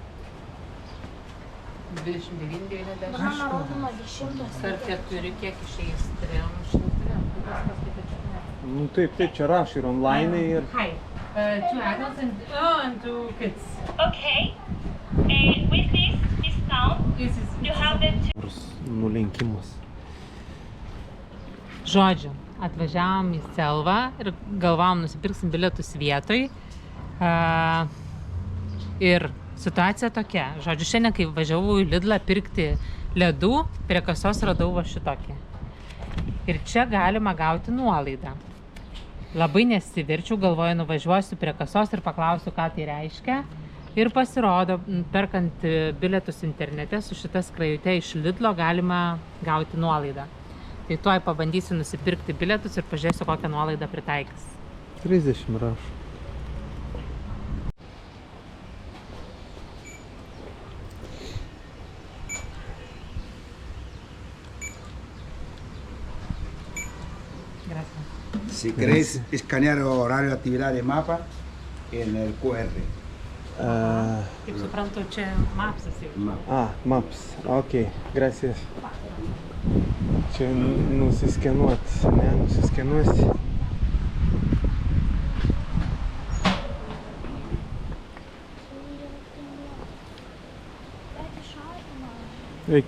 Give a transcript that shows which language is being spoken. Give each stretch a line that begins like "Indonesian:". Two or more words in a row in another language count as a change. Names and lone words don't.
Lithuanian: 29,90. Mama rodo nuo 10. Ar 4 kiek išeis? 300. Nu taip, čia rašo ir online ir...
English: Hi. 2 adults and 2 kids. Okay. With this discount, you have the
Lithuanian: Nulenkimas. Žodžiu, atvažiavom į Selvą ir galvom nusipirksim bilietus vietoj. Ir situacija tokia. Žodžiu, šiandien, kai važiavau į Lidlą pirkti ledų, prie kasos radau va šitokį. Ir čia galima gauti nuolaidą. Labai nesiverčiau, galvoju, nuvažiuosiu prie kasos ir paklausiu, ką tai reiškia. Ir pasirodo, perkant bilietus internete su šita skrajute iš Lidlo galima gauti nuolaidą. Tai tuoj pabandysiu nusipirkti bilietus ir pažiūrėsiu, kokią nuolaidą pritaikys. 30 rašo.
Spanish: Gracias. Si queréis escanear horario de actividad de mapa en el QR.
Lithuanian: Kaip suprantu, čia mapsas jau.
Spanish: Maps. Ok, gracias.
Lithuanian: Čia nusiskenuoti, ne, nusiskenuosi. Eik.